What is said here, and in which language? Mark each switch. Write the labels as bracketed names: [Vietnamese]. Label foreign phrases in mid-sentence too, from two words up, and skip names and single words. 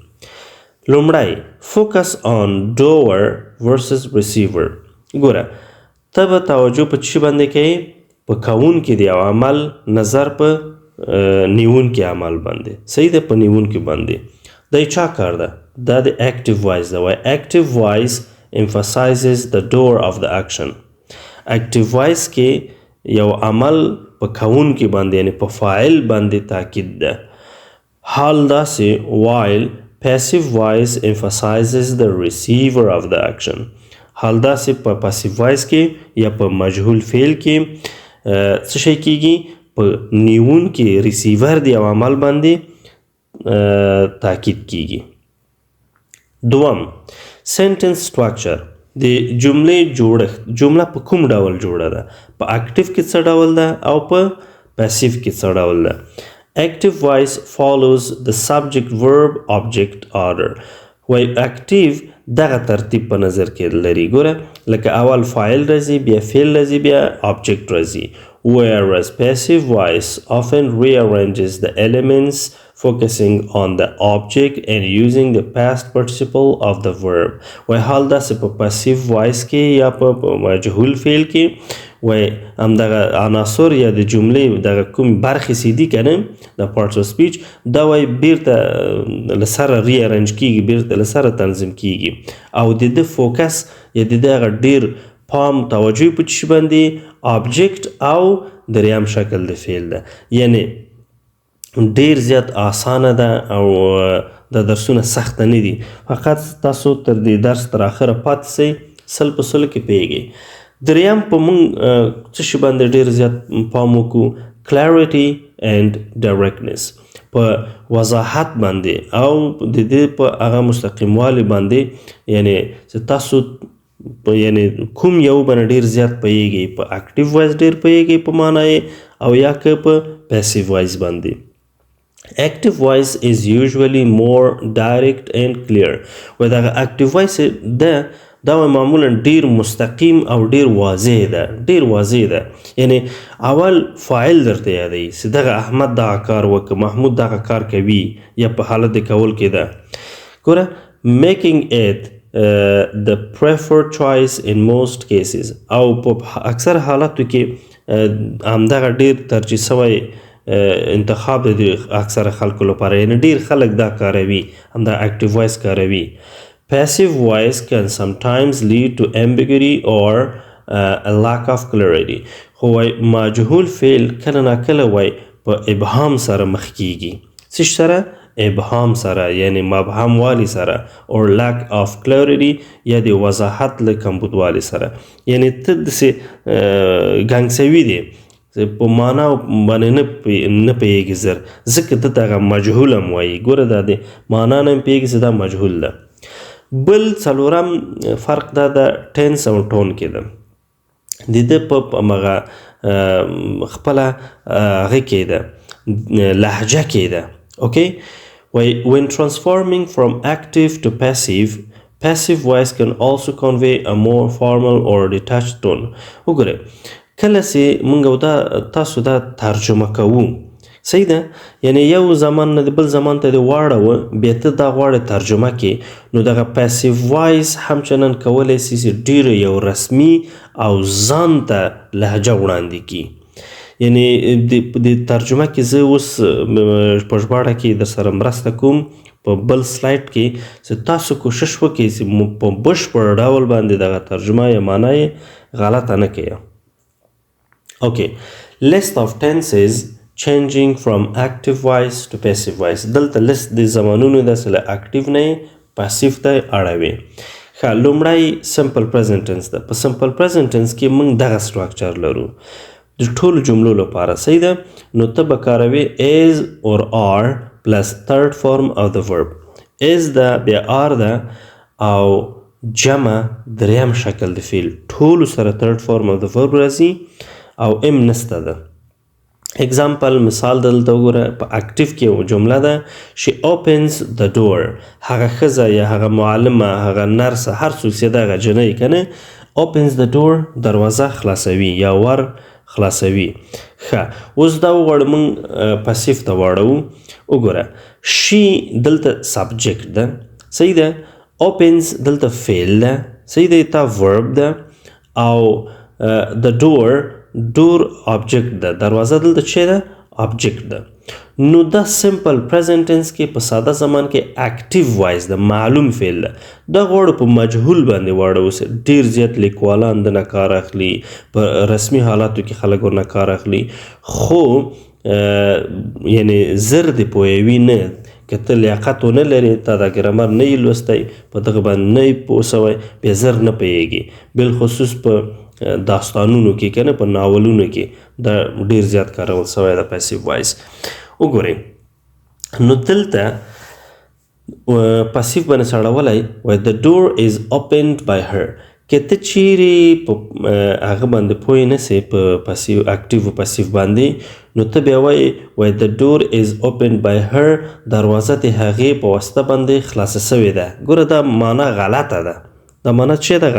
[English] لومړی focus on doer versus receiver. [Pashto] ګوره ته به توجه په چی باندې کوې؟ په کوونکي د یو عمل نظر په نیونکي عمل باندې. صحیح ده؟ په نیونکي باندې. دا چا کار ده؟ دا د [English] active voice [Pashto] ده. [English] وای active voice emphasizes the doer of the action. active voice [Pashto] کې یو عمل په کوونکي باندې یعنی په فاعل باندې تاکید ده. حال داسې [English] while passive voice emphasizes the receiver of the action. [Pashto] حال داسې په [English] passive voice [Pashto] کې یا په مجهول فعل کې څه شی کیږي؟ په نیونکي ریسیور د یو عمل باندې تاکید کیږي. [English] دوم sentence structure، [Pashto] د جملې جوړښت. جمله په کوم ډول جوړه ده؟ په اکټیو کې څه ډول ده او په پاسیو کې څه ډول ده؟ [English] active voice follows the subject verb object order. [Pashto] وای اکټیو دغه ترتیب په نظر کې لري. ګوره لکه اول فاعل راځي، بیا فعل راځي، بیا object راځي. [English] whereas passive voice often rearranges the elements focusing on the object and using the past participle of the verb. [Pashto] وای حال داسې په [English] passive voice [Pashto] کې یا په مجهول فعل کې وای همدغه عناصر یا د جملې دغه کوم برخې چې دي که نه د [English] parts of speech [Pashto] دا وای بیرته له سره [English] re arrange [Pashto] کیږي، بیرته له سره تنظیم کیږي او د ده فوکس یا د ده هغه ډیر پام توجه په چی باندې آبجیکټ او دریم شکل د فعل ده. یعنی ډیر زیات آسانه ده او د درسونه سخته نه دي، فقط تاسو تر دې درس تر اخره پاتې سئ، سل په سلو کې پوهیږئ. دریم په موږ څه شي باندې ډیر زیات پام وکړو؟ [English] clarity and directness، [Pashto] په وضاحت باندې او د دې په هغه مستقیموالي باندې، یعنی چې تاسو یعنی کوم یو باندې ډیر زیات پوهیږئ، په [English] active voice [Pashto] ډیر پوهیږئ په معنا او یا که په [English] passive voice [Pashto] باندې. [English] Active voice is usually more direct and clear. [Pashto] و دغه [English] active voice [Pashto] دا معمولا ډیر مستقیم او ډیر واضح ده، ډیر واضح ده. یعنی اول فاعل درته یادوي چې دغه احمد دغه کار وکړه، محمود دغه کار کوي یا په حالت د کول کې ده. [English] ګوره making it the preferred choice in most cases، [Pashto] او په اکثر حالاتو کې همدغه ډیر ترجیح سوی انتخاب د اکثر خلکو لپاره، یعنی ډیر خلک دا کاروي، همدا [English] active voice [Pashto] کاروي. [English] Passive voice can sometimes lead to ambiguity or a lack of clarity. [Pashto] خو وای مجهول فعل کله نا کله وای په ابهام سره مخ کیږي. څه سره؟ ابهام سره، یعنی مبهم والی سره، [English] or lack of clarity [Pashto] یا د وضاحت له کمبودوالي سره. یعنی ته داسې ګنګسوي دی په معنا باندې نه پوهیږي زر، ځکه ته دغه مجهول هم وایي. ګوره دا د معنا نه هم پوهیږي چې دا مجهول ده. بل څلورم فرق دا د ټینس او ټون کې ده، د ده په همغه خپله هغه کې ده، لهجه کې ده. [English] اوکې وایي when transforming from active to passive voice can also convey a more formal or detached tone. [Pashto] وګوره کله چې موږ دا تاسو دا ترجمه کوو، صحیح ده، یعنی یو زمان نه د بل زمان ته دې واړوه، بیا ته دا غواړې ترجمه کې، نو دغه [English] passive voice [Pashto] همچنان کولی سي چې ډیره یو رسمي او ځان ته لهجه وړاندې کړي. یعنی د ترجمه کې زه اوس په ژباړه کې در سره مرسته کوم په بل سلایډ کې، چې تاسو کوشش وکړئ چې په بشپړ ډول باندې دغه ترجمه یا معنا یې غلطه نه کړئ. [English] Okay, list of tenses changing from active voice to passive voice. [Pashto] دلته list د زمانونو داسې له اکټیو نه پاسیو ته اړوي. ښه، لومړی [English] simple present tense [Pashto] ده. په [English] simple present tense [Pashto] کې موږ دغه structure لرو د ټولو جملو لپاره، صحیح ده. نو ته به کاروي [English] is or are plus third form of the verb. [Pashto] is ده، بیا are ده، او جمع دریم شکل د فعل، ټولو سره [English] third form of the verb [Pashto] راځي او ام نسته ده. اگزامپل مثال دلته وګوره، په اکټیو کې یو جمله ده [English] she opens the door. [Pashto] هغه ښځه یا هغه معلمه، هغه نرسه، هر څوک چې دغه جنۍ کنه [English] opens the door [Pashto] دروازه خلاصوي یا ور خلاصوي. ښه، اوس دا وغواړو موږ پاسیو ته واړو. وګوره she دلته سبجیکټ ده، صحیح ده. opens دلته فعل ده، صحیح ده، تا verb ده. او [English] the door [Pashto] object ده، دروازه دلته چی ده؟ object ده. نو دا [English] simple present tense [Pashto] کې په ساده زمان کې [English] active voice [Pashto] ده، معلوم فعل ده. دا غواړو په مجهول باندې واړو. ډیر زیات لیکوالان دنه کار اخلي، په رسمي حالاتو کې خلک ورنه کار اخلي، خو یعنی زر دې پوهوي نه، که ته لیاقت ونه لرې، تا دا ګرامر نه یې لوستی، په دغه باندې نه یې پوه سوی، بیا زر نه پوهیږي. بالخصوص په داستانونو کې کنه، په ناولونو کې دا ډیر زیات کارول سوی ده [English] passive voice. [Pashto] وګورئ نو دلته پاسیو باندې سړولی وایي [English] the door is opened by her. [Pashto] که ته چیرې په هغه باندې پوه نه سې په پاسیو اکټیو پاسیو باندې، نو ته بیا وایي [English] the door is opened by her، [Pashto] دروازه د هغې په واسطه باندې خلاصه سوې ده. ګوره دا معنا غلطه ده، دا معنا چی ده؟